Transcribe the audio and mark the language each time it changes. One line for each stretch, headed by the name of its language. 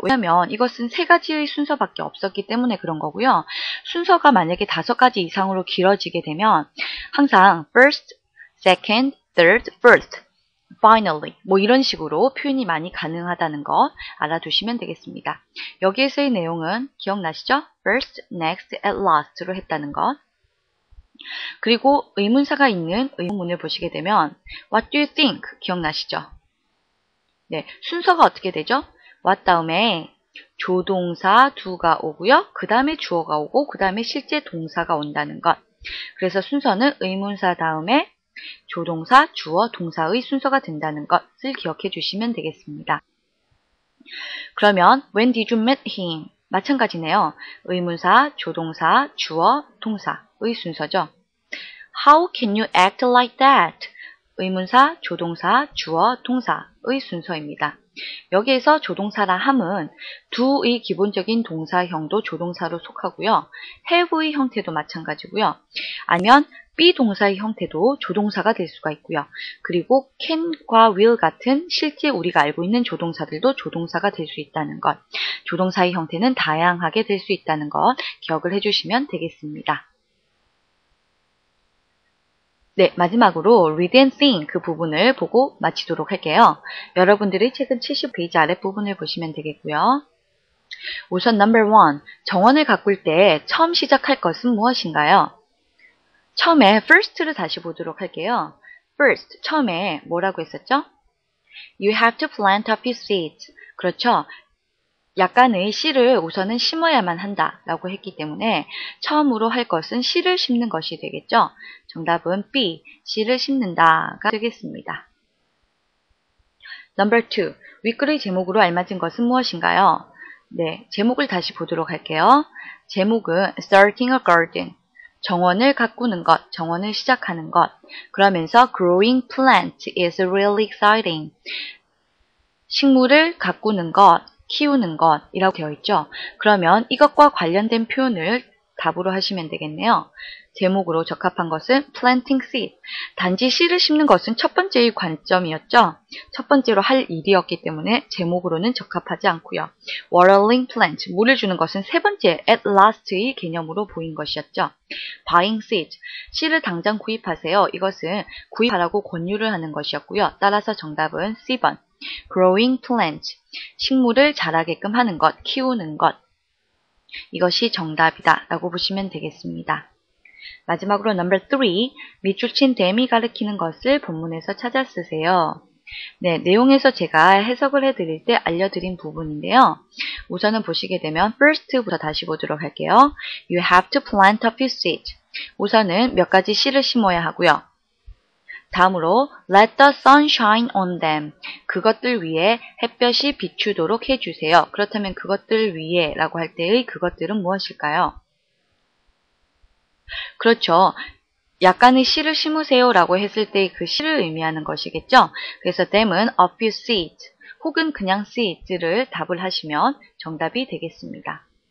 Korean: 왜냐하면 이것은 세 가지의 순서밖에 없었기 때문에 그런 거고요. 순서가 만약에 5가지 이상으로 길어지게 되면 항상
English: first, second, third, fourth, finally
Korean: 뭐 이런 식으로 표현이 많이 가능하다는 거 알아두시면 되겠습니다. 여기에서의 내용은 기억나시죠?
English: first, next, at last로
Korean: 했다는 것. 그리고 의문사가 있는 의문문을 보시게 되면
English: What do you think?
Korean: 기억나시죠? 네, 순서가 어떻게 되죠? What 다음에 조동사 do가 오고요. 그 다음에 주어가 오고 그 다음에 실제 동사가 온다는 것. 그래서 순서는 의문사 다음에 조동사, 주어, 동사의 순서가 된다는 것을 기억해 주시면 되겠습니다.
English: 그러면 When did you meet him?
Korean: 마찬가지네요. 의문사, 조동사, 주어, 동사의 순서죠.
English: How can you act like that?
Korean: 의문사, 조동사, 주어, 동사의 순서입니다. 여기에서 조동사라 함은 do의 기본적인 동사형도 조동사로 속하고요. have의 형태도 마찬가지고요. 아니면 비동사의 형태도 조동사가 될 수가 있고요. 그리고 can과 will 같은 실제 우리가 알고 있는 조동사들도 조동사가 될 수 있다는 것. 조동사의 형태는 다양하게 될 수 있다는 것 기억을 해주시면 되겠습니다. 네, 마지막으로 read and think 그 부분을 보고 마치도록 할게요. 여러분들의 책은 70페이지 아랫부분을 보시면 되겠고요. 우선 number 1, 정원을 가꿀 때 처음 시작할 것은 무엇인가요? 처음에 first를 다시 보도록 할게요. first, 처음에 뭐라고 했었죠?
English: You have to plant a few seeds.
Korean: 그렇죠. 약간의 씨를 우선은 심어야만 한다 라고 했기 때문에 처음으로 할 것은 씨를 심는 것이 되겠죠. 정답은 B, 씨를 심는다가 되겠습니다.
English: Number 2.
Korean: 윗글의 제목으로 알맞은 것은 무엇인가요? 네, 제목을 다시 보도록 할게요. 제목은
English: Starting a Garden.
Korean: 정원을 가꾸는 것, 정원을 시작하는 것. 그러면서
English: Growing plant is really exciting.
Korean: 식물을 가꾸는 것, 키우는 것이라고 되어 있죠. 그러면 이것과 관련된 표현을 답으로 하시면 되겠네요. 제목으로 적합한 것은 planting seed. 단지 씨를 심는 것은 첫 번째의 관점이었죠. 첫 번째로 할 일이었기 때문에 제목으로는 적합하지 않고요. watering plant, 물을 주는 것은 세 번째 at last의 개념으로 보인 것이었죠. buying seed, 씨를 당장 구입하세요. 이것은 구입하라고 권유를 하는 것이었고요. 따라서 정답은 C번. growing plant, 식물을 자라게끔 하는 것, 키우는 것. 이것이 정답이다 라고 보시면 되겠습니다. 마지막으로 number 3, 밑줄 친 them이 가리키는 것을 본문에서 찾아 쓰세요. 네, 내용에서 제가 해석을 해드릴 때 알려드린 부분인데요. 우선은 보시게 되면 first부터 다시 보도록 할게요.
English: You have to plant a few seeds.
Korean: 우선은 몇 가지 씨를 심어야 하고요. 다음으로
English: let the sun shine on them.
Korean: 그것들 위에 햇볕이 비추도록 해주세요. 그렇다면 그것들 위에 라고 할 때의 그것들은 무엇일까요? 그렇죠. 약간의 씨를 심으세요 라고 했을 때 그 씨를 의미하는 것이겠죠. 그래서 them은 a few seeds 혹은 그냥 seeds를 답을 하시면 정답이 되겠습니다.